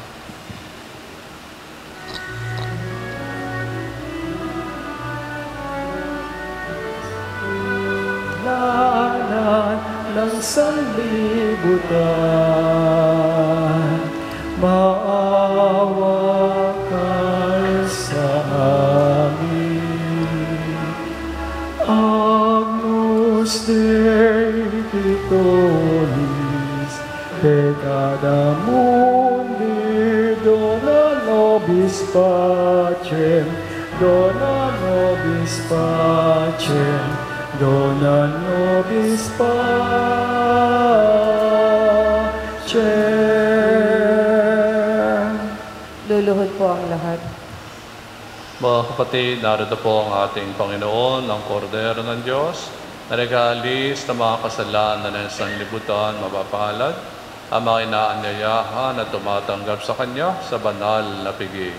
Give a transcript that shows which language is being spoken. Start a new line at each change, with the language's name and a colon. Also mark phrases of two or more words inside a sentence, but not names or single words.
Filipino: Lahat ng sanlibutan, maawa ka sa amin.
Latin: Agnus Dei Titonis, peccata mundi, dona nobis pacem, dona nobis pacem, dona nobis pacem.
Filipino: Luluhod po ang lahat. Mga kapatid, narito po ang ating Panginoon, ang Kordero ng Diyos, na nag-aalis ng mga kasalanan ng sanlibutan, mapapalad, ang mga inaanyayahan at tumatanggap sa Kanya sa banal na piging.